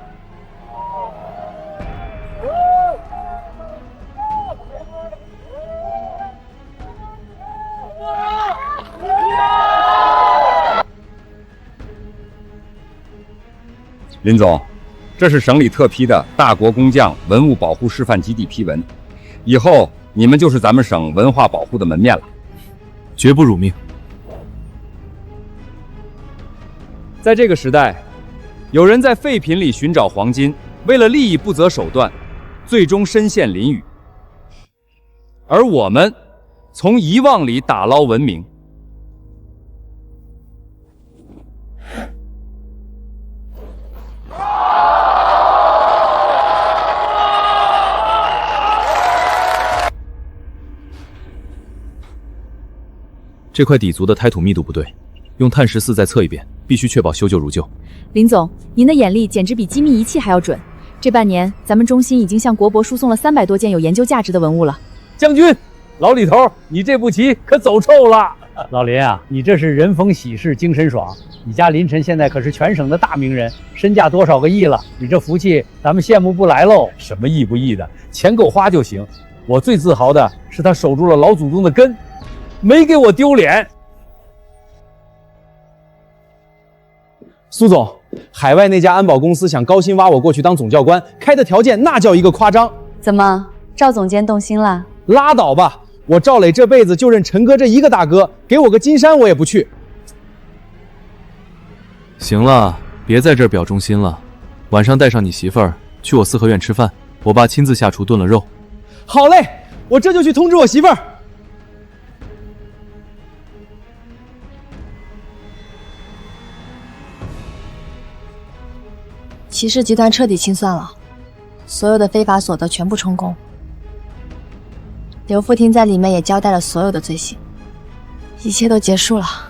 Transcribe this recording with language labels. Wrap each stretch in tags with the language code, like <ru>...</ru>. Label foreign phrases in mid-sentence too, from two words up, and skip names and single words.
<zh>林總，這是省裡特批的大國工匠文物保護示範基地批文，以後你們就是咱們省文化保護的門面了。絕不辱命。在這個時代，有人在廢品裡尋找黃金，為了利益不擇手段，最終身陷囹圄。而我們從遺忘裡打撈文明。這塊底足的胎土密度不對，用碳14再測一遍，必須確保修舊如舊。林總，您的眼力簡直比機密儀器還要準。這半年，咱們中心已經向國博輸送了300多件有研究價值的文物了。將軍，老李頭，你這步棋可走臭了。老林啊，你這是人逢喜事精神爽。你家林晨現在可是全省的大名人，身價多少個億了，你這福氣咱們羨慕不來嘍。什麼億不億的，錢夠花就行。我最自豪的是他守住了老祖宗的根，沒給我丟臉。蘇總，海外那家安保公司想高薪挖我過去當總教官，開的條件那叫一個誇張。怎麼，趙總監動心了？拉倒吧，我趙磊這輩子就認陳哥這一個大哥，給我個金山我也不去。行了，別在這兒表忠心了。晚上帶上你媳婦兒去我四合院吃飯，我爸親自下廚燉了肉。好嘞，我這就去通知我媳婦兒。騎士集團徹底清算了，所有的非法所得全部充公。劉副廳在裡面也交代了所有的罪行，一切都結束了。</zh>